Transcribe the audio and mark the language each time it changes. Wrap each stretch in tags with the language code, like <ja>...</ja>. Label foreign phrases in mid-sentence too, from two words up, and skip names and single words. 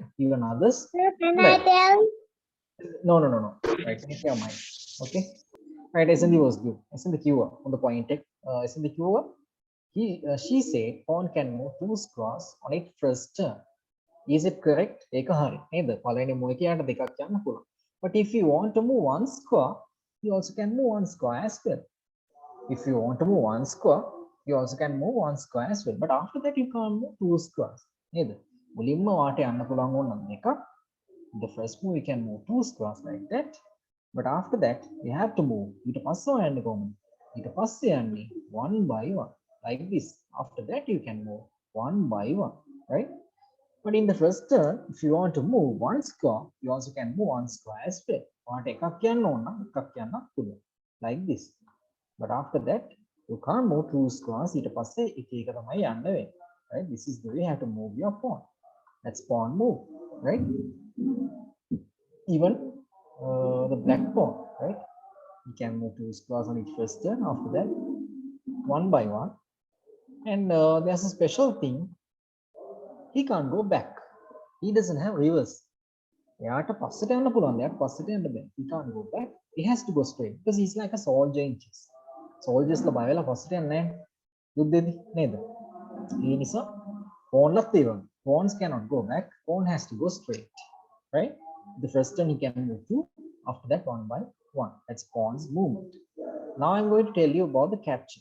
<en>Even others. Can I Right. tell? No. Right, mute your mic. Okay. Right, SMB was good. SMB Q on the point. SMB Q. She said pawn can move 2 squares on its first turn. Is it correct?</en> <si>ඒක හරි නේද? පළවෙනි move එකේ යට දෙකක් යන්න පුළුවන්.</si> <en>But if you want to move one square, you also can move one square as well. If you want to move one square, you also can move one square as well. But after that, you can't move 2 squares.</en> <si>නේද? මුලින්ම වාට යන්න පුළුවන් ඕන නම් එකක්.</si> <en>The first move you can move 2 squares like that. But after that, you have to move.</en> <si>ඊට පස්සේ යන්න කොහොමද? ඊට පස්සේ යන්නේ</si> <en>one by one like this. After that, you can move one by one, right? But in the first turn, if you want to move one square, you also can move one square as well.</en> <si>වාට එකක් යන්න ඕන නම් එකක් යන්න පුළුවන්</si> <en>like this. But after that, you can't move 2 squares.</en> <si>ඊට පස්සේ එක එක තමයි යන්න වෙන්නේ,</si> <en>right? This is the way you have to move your pawn. That's pawn move, right? Even the black pawn, right? You can move 2 squares on each first turn. After that, one by one. And there's a special thing. He can't go back. He doesn't have reverse.</en> <si>එයාට පස්සට යන්න පුළුවන්. එයාට පස්සට යන්න බෑ.</si> <en>He can't go back. He has to go straight because he's like a soldier in chess.</en> <si>Soldiers ලා බය වෙලා පස්සට යන්නේ නැහැ. යුද්ධෙදී නේද? ඒ නිසා pawnලත් ඒ වගේ.</si> <en>Pawns cannot go back. Pawn has to go straight. Right? The first turn he can move 2. After that, one by one. That's pawn's movement. Now I'm going to tell you about the capture.</en>